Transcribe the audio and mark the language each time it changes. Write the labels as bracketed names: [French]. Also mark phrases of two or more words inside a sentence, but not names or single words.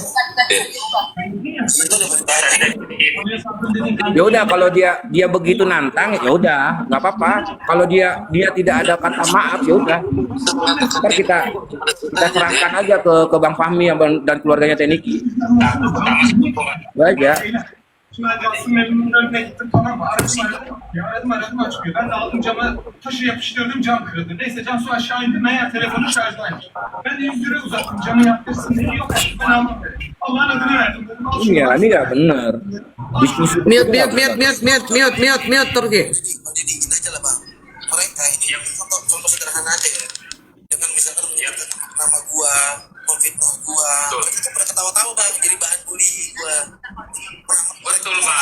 [Indonesian] Ya udah kalau dia begitu nantang ya udah nggak apa-apa. Kalau dia tidak ada kata maaf ya udah. Ntar kita serahkan aja ke Bang Fahmi dan keluarganya Teniki. Itu aja. [Turkish] Şimdi hadi aslında memnunun önüne gittim, tamam mı? Aradım açmıyor. Ben de aldım cama, taşı yapıştırdım, cam kırıldı. Neyse Cansu aşağı indi, meğer telefonu şarjdaymış. Ben de 100 lira uzattım, camı yaptırsın diye. Yok artık ben almam dedim. Allah'ın adını verdim dedim. Al şunu. [Indonesian] Iya, ini nggak benar. Diskusi Mute, Turki. Jadi gini aja lah bang, mereka ini contoh sederhana aja ya. Dengan misalkan menyebutkan nama gua, memfitnah gua, mereka kan pada ketawa-tawa bang, jadi bahan bully gua. Betul, Bang.